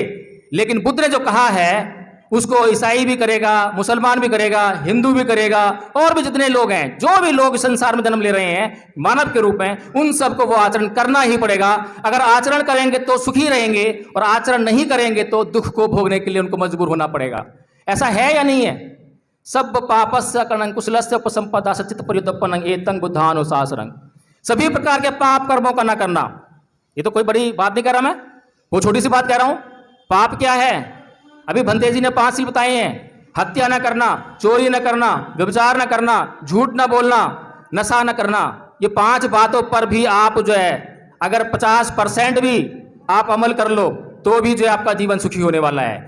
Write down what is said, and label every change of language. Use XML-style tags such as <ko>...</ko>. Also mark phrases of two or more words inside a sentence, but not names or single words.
<hi>लेकिन बुद्ध ने जो कहा है उसको ईसाई भी करेगा, मुसलमान भी करेगा, हिंदू भी करेगा, और भी जितने लोग हैं, जो भी लोग संसार में जन्म ले रहे हैं मानव के रूप में, उन सबको वो आचरण करना ही पड़ेगा। अगर आचरण करेंगे तो सुखी रहेंगे, और आचरण नहीं करेंगे तो दुख को भोगने के लिए उनको मजबूर होना पड़ेगा। ऐसा है या नहीं है?</hi> <pi>सब पापस्य करणं कुशलस्य उपसंपदा सचित पर्युत्पन्नं एतं बुद्धानुशासनं।</pi> <hi>सभी प्रकार के पाप कर्मों का न करना। ये तो कोई बड़ी बात नहीं कर रहा मैं, वो छोटी सी बात कह रहा हूं। पाप क्या है? अभी भंते जी ने 5 सील बताए हैं। हत्या न करना, चोरी न करना, व्यभिचार न करना, झूठ न बोलना, नशा न करना। ये 5 बातों पर भी आप जो है अगर 50% भी आप अमल कर लो तो भी जो है आपका जीवन सुखी होने वाला है।</hi>